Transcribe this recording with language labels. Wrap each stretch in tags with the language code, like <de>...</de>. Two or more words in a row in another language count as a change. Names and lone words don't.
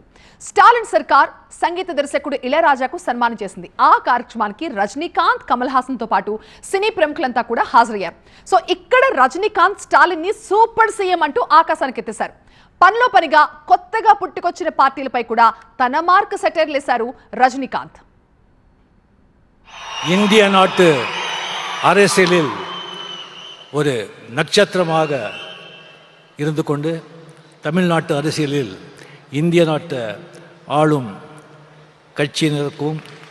<te>స్టాలిన్ సర్కార్ సంగీత దర్శకుడు ఇళయరాజాకు సన్మానం చేసింది. ఆ కార్యక్రమానికి రజనీకాంత్, కమల్ హాసన్ తో పాటు సినీ ప్రముఖులంతా కూడా హాజరయ్యారు. సో ఇక్కడ రజనీకాంత్ స్టాలిన్ ని</te> <en>super CM</en> <te>అంటూ ఆకాశానికి ఎత్తేశారు. పనిలో పనిగా కొత్తగా పుట్టుకొచ్చిన పార్టీలపై కూడా తన మార్క్ సెటైర్లేశారు రజనీకాంత్.</te> <ta>இந்திய நாட்டு அரசியலில் ஒரு நட்சத்திரமாக இருந்து கொண்டு தமிழ்நாட்டு அரசியலில் இந்திய நாட்டு ஆளும் கட்சியினருக்கும்</ta>